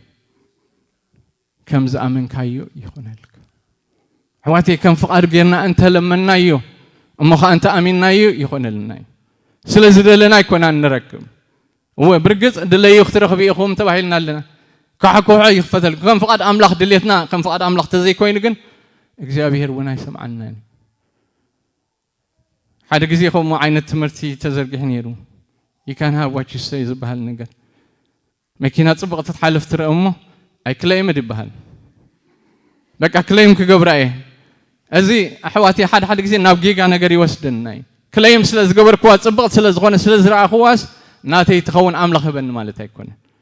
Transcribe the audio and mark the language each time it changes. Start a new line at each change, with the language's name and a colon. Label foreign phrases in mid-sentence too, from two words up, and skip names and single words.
Tigrinya: ከም ዝኣመንካዮ ይኹነልካ ኣሕዋተይ ከም ፍቓዱ ጌርና እንተለመናዮ እሞ ኸ እንተ ኣሚንናዮ ይኹነልና እዩ ስለ ዝደለና ኣይኮናን ንረክብ ብርግጽ ድለዩ ክትረኽቡ ኢኹም ተባሂልና ኣለና ካሕኩሕ ይኽፈተልኩም ከም ፍቓድ ኣምላኽ ድሌትና ከም ፍቓድ ኣምላኽ ተዘይኮይኑ ግን እግዚኣብሔር እውን ኣይሰምዓናን ሓደ ግዜ ከምኡ ዓይነት ትምህርቲ ተዘርጊሑ ነይሩ
English: you can have what you say
Tigrinya: ዝበሃል ነገር መኪና ጽቡቕ ትሓልፍ ትረአ እሞ ኣይክለይምድ ይበሃል በቃ ክለይም ክገብራ እየ እዚ ኣሕዋተይ ሓደ ግዜ ናብ ጌጋ ነገር ይወስደና እዩ ክለይም ስለ ዝገበርክዋ ጽቡቕት ስለ ዝኾነ ስለ ዝረኣኽዋስ ናተይ ትኸውን ኣምላኽ ህበኒ ማለት ኣይኮነን